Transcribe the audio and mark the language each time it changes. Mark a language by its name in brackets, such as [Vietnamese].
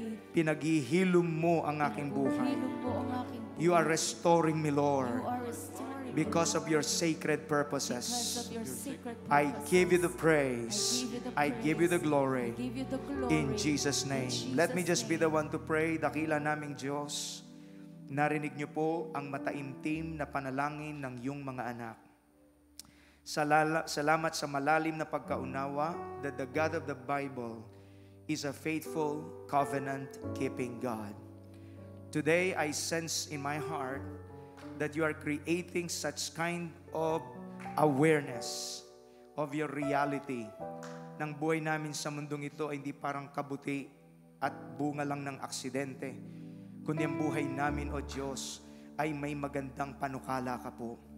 [Filipino] Pinaghihilom mo ang aking buhay. [English] You are restoring me, Lord, because of your sacred purposes. I give you the praise. I give you the glory. In Jesus' name. Let me just be the one to pray. [Filipino] Dakila naming Diyos, narinig niyo po ang mataimtim na panalangin ng iyong mga anak. Salamat sa malalim na pagkaunawa [English] that the God of the Bible is a faithful, covenant-keeping God. Today, I sense in my heart that you are creating such kind of awareness of your reality. [Filipino] Nang buhay namin sa mundong ito ay hindi parang kabuti at bunga lang ng aksidente, kundi ang buhay namin, O Diyos, ay may magandang panukala ka po.